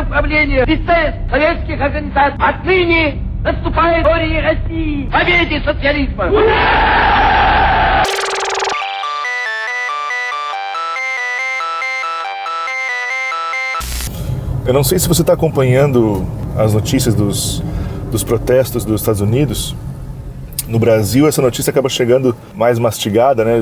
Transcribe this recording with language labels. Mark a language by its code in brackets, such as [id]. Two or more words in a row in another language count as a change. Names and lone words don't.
[ru] сопротивления лице советских организаций. Отныне наступает история России, победе социализма. [pt] Eu não sei se você está acompanhando as notícias dos protestos dos Estados Unidos. No Brasil, essa notícia acaba chegando mais mastigada, né?